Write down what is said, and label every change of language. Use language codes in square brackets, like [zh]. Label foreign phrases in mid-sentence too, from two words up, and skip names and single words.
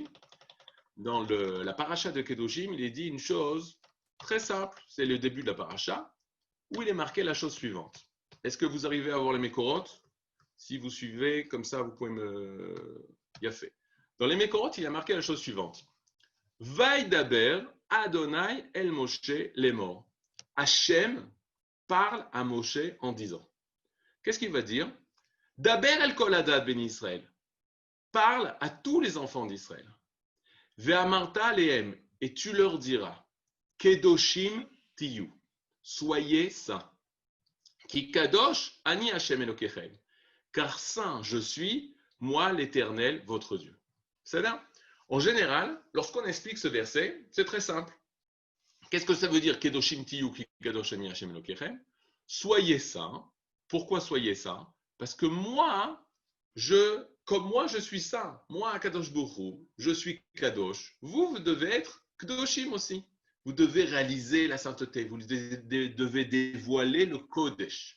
[fr] Dans la paracha de Kedoshim, il est dit une chose très simple. C'est le début de la paracha, où il est marqué la chose suivante. Est-ce que vous arrivez à voir les Mékorotes? Si vous suivez, comme ça, vous pouvez me... Yafé. Dans les Mékorotes, il a marqué la chose suivante. [he] וידבר אדני אל משה לאמר. [fr] Hachem parle à Moshe en disant. Qu'est-ce qu'il va dire? [he] דבר אל כל הדד בן ישראל. [fr] Parle à tous les enfants d'Israël. [he] ואמרת להם. [fr] Et tu leur diras. [he] קדושים תיו. [fr] Soyez saints. [he] כי קדוש אני השם אלוקיכם. [fr] Car saint je suis, moi l'Éternel, votre Dieu. C'est-à-dire, en général, lorsqu'on explique ce verset, c'est très simple. Qu'est-ce que ça veut dire [he] קדושים תיו כי קדוש אני השם אלוקיכם? [fr] Soyez saints. Pourquoi soyez saints? Parce que comme moi je suis saint, moi [he] קדוש ברוך, [fr] je suis Kadosh. Vous devez être Kedoshim aussi. Vous devez réaliser la sainteté, vous devez dévoiler le Kodesh.